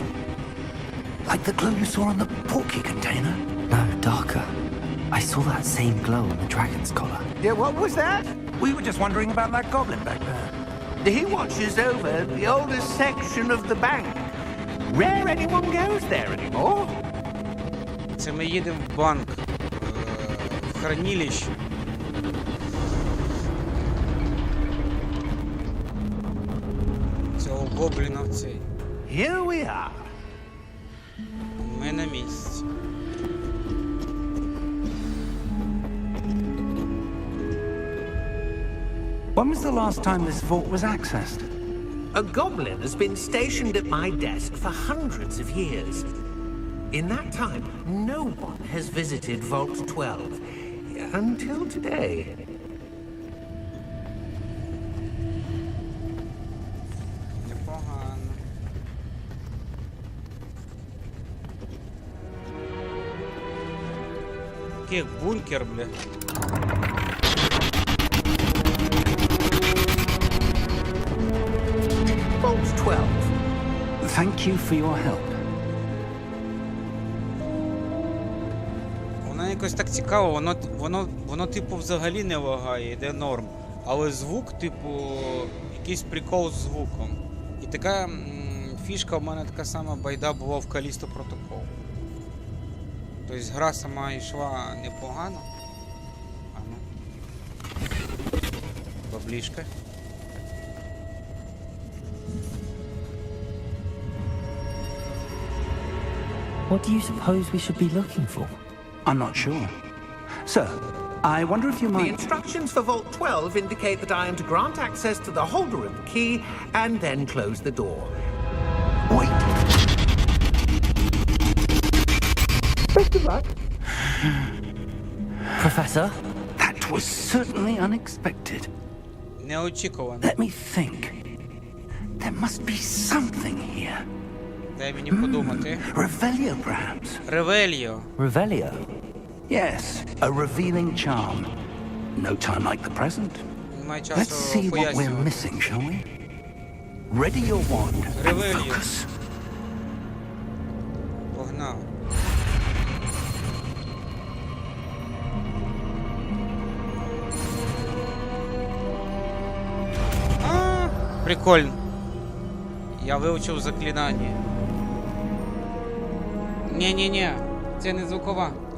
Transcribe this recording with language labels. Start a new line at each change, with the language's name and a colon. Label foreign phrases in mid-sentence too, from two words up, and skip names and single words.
English: Like the glow you saw on the porky container? No, darker. I saw that same glow on the dragon's collar. Yeah, what was that? We were just wondering about that goblin back there. He watches over the oldest section of the bank. Rare anyone goes there anymore.
Ukrainian: Це ми їдемо в банк, в хранилище. Цього гобліна в цей.
English: Here we are.
Ukrainian: Ми на місці.
English: When was the last time this vault was accessed? A goblin has been stationed at my desk for hundreds of years. In that time, no one has visited Vault 12. Until today.
Ukrainian: Непогано. Який бункер, бля.
English: Vault 12. Thank you for your help.
Ukrainian: Воно якось так цікаво, воно типу взагалі не лагає, йде норм. Але звук, типу, якийсь прикол з звуком. І така фішка в мене така сама байда була в Калісто Протокол. Тобто гра сама йшла непогано. А ну. Баблішка.
English: What do you suppose we should be looking for? I'm not sure. Sir, I wonder if you The might... instructions for Vault 12 indicate that I am to grant access to the holder of the key and then close the door. Wait. Best of luck. Professor? That was certainly unexpected.
Ukrainian: Неочікувано.
English: Let me think. There must be something here.
Ukrainian: Дай мені подумати.
English: Revelio, perhaps?
Ukrainian: Ревельо.
English: Revelio? Yes, a revealing charm. No time like the present.
Ukrainian: Немає
English: Let's
Ukrainian: часу
English: see what we're
Ukrainian: пояснювати.
English: missing, shall we? Ready your wand and Revelio. focus.
Ukrainian: Погнав. Прикольно. Я вивчив заклинання. Ні-ні-ні, це не звукова.